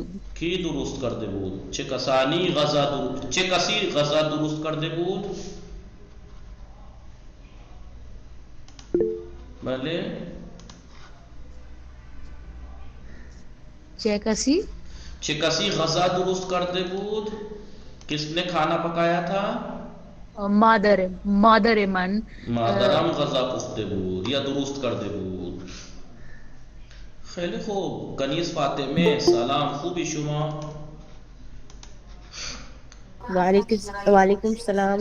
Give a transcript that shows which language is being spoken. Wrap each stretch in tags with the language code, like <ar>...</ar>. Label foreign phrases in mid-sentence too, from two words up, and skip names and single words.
<fa>کی درست کرده بود؟ چه کسی غذا درست کرده بود؟ بله چه کسی غذا درست کرده بود؟</fa> <ur>کس نے کھانا پکایا تھا؟</ur> <fa>مادر من مادرم غذا پخته بود یا درست کرده بود. خیلی خوب. کنیز فاطمه سلام، خوبی شما؟</fa> <ar>وعلیکم السلام.</ar>